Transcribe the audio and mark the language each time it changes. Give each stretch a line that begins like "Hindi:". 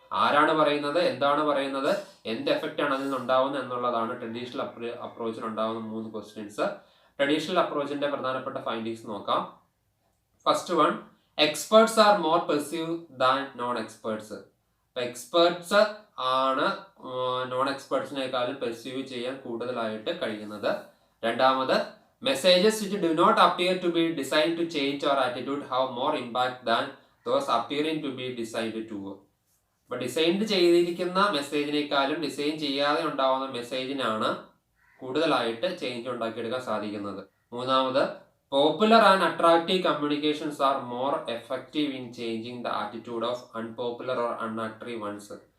Malayalam: ആരാണ് പറയുന്നത്, എന്താണ് പറയുന്നത്, എന്ത് എഫക്റ്റ് ആണ് അതിൽ നിന്നുണ്ടാവുന്നത് എന്നുള്ളതാണ് ട്രഡീഷണൽ അപ്രോച്ചിൽ ഉണ്ടാകുന്ന 3 ക്വസ്റ്റ്യൻസ്. ട്രഡീഷണൽ അപ്രോച്ചിന്റെ പ്രധാനപ്പെട്ട ഫൈൻഡിങ്സ് നോക്കാം.
English: First one, experts are more perceive than non experts.
Malayalam: Experts ആണ് നോൺ എക്സ്പേർട്സിനേക്കാളും പെർസീവ് ചെയ്യാൻ കൂടുതലായിട്ട് കഴിയുന്നത്.
English: രണ്ടാമത്, messages which do not appear to be designed to change our attitude have more impact than those appearing to be designed to.
Malayalam: അപ്പോൾ design ചെയ്തിരിക്കുന്ന മെസ്സേജിനേക്കാളും design ചെയ്യാതെ ഉണ്ടാവുന്ന മെസ്സേജിനാണ് കൂടുതലായിട്ട് ചേഞ്ച് ഉണ്ടാക്കിയെടുക്കാൻ സാധിക്കുന്നത്.
English: മൂന്നാമത്, popular and attractive communications are more effective in changing the attitude of unpopular or unattractive ones.